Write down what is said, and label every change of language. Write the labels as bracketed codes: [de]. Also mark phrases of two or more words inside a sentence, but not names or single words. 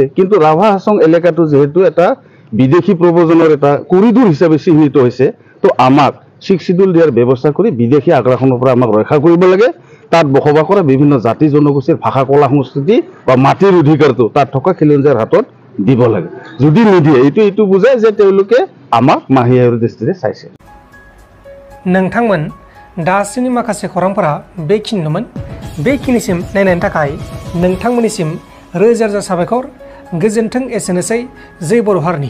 [as] কিন্তু ৰাভা হাছং এলেকাটো যেহেতু এটা বিদেশী প্ৰব্ৰজনৰ এটা কৰিডৰ হিচাপে চিহ্নিত হৈছে, তো আমাক 6 শিডিউল দিয়াৰ ব্যৱস্থা কৰি বিদেশী আগ্ৰাসনৰ পৰা আমাক ৰক্ষা কৰিব লাগে। তাত বসবাস কৰা বিভিন্ন জাতি জনগোষ্ঠীৰ ভাষা কলা সংস্কৃতি বা মাটিৰ অধিকাৰটো তাত থকা খিলঞ্জীয়াৰ হাতত দিব লাগে যদি নিদিয়ে এইটো বুজায় যে তেওঁলোকে আমাক মাহিয়াৰ দৃষ্টিৰে চাইছে [brx] नोंथांमोन दासिमनि माखासे खौरांफोरा बेखिनिनोमोन बेखिनिसिम नायनायनि थाखाय नोंथांमोननिसिम रोजा रोजा साबायखर गोजोन्थों एसेनोसै जै बर' हारिनि